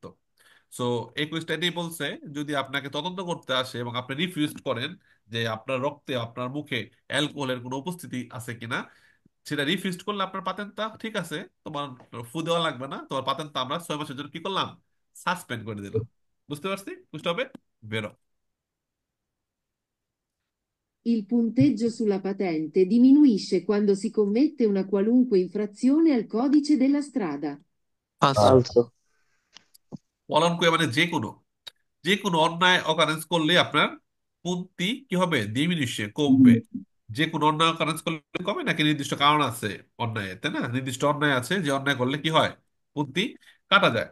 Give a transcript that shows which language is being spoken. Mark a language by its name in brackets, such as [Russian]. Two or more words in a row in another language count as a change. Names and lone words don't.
[Bangla] সো এই কুইজটা এটাই বলছে, যদি আপনাকে তদন্ত করতে আসে এবং আপনি রিফিউজ করেন যে আপনার রক্তে, আপনার মুখে অ্যালকোহলের কোনো উপস্থিতি আছে কিনা, সেটা রিফিউজ করলে আপনার পাতেন্টটা ঠিক আছে, তোমার ফু দেওয়া লাগবে না, তোমার পাতেন্টটা আমরা 6 মাসের জন্য কি করলাম, সাসপেন্ড করে দিলাম। বুঝতে পারছি, বুঝতে হবে, বেরো। [Italian] Il punteggio sulla patente diminuisce quando si commette una qualunque infrazione al codice della strada. [Bangla] পাঁচশো। ফালসো। পলানকুয়া মানে যে কোনো, যে কোনো অন্যায় অকারেন্স করলে আপনার পন্থী কি হবে, ডিমিনিশে কমবে। যে কোনো অন্যায় অকারেন্স করলে কমে নাকি, নির্দিষ্ট কারণ আছে অন্যায়, তাই না, নির্দিষ্ট অন্যায় আছে, যে অন্যায় করলে কি হয়, পন্থী কাটা যায়।